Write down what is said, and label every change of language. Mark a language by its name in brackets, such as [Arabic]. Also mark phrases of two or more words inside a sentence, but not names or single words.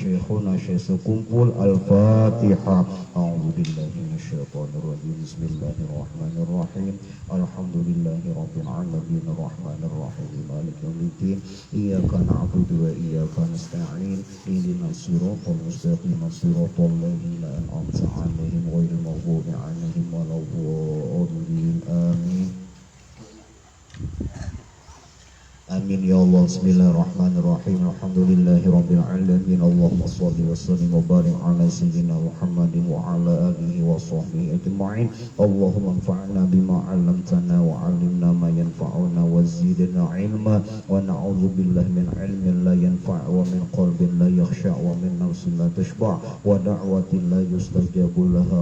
[Arabic] ikhuna sekumpul. Al-Fatihah. أعوذ بالله من الشيطان الرجيم بسم الله الرحمن الرحيم. الحمد لله رب العالمين الرحمن الرحيم مالك يوم الدين. إياك نعبد وإياك نستعين اهدنا الصراط المستقيم صراط الذين أنعمت عليهم غير المغضوب عليهم ولا الضالين. آمين آمين يا الله. بسم الله الرحمن الرحيم الحمد لله رب العالمين. اللهم صل وسلم وبارك على سيدنا محمد وعلى آله وصحبه أجمعين. اللهم انفعنا بما علمتنا وعلمنا ما ينفعنا وزدنا علما ونعوذ بالله من علم لا ينفع ومن قلب لا يخشع ومن نفس لا تشبع ودعوة لا يستجاب لها.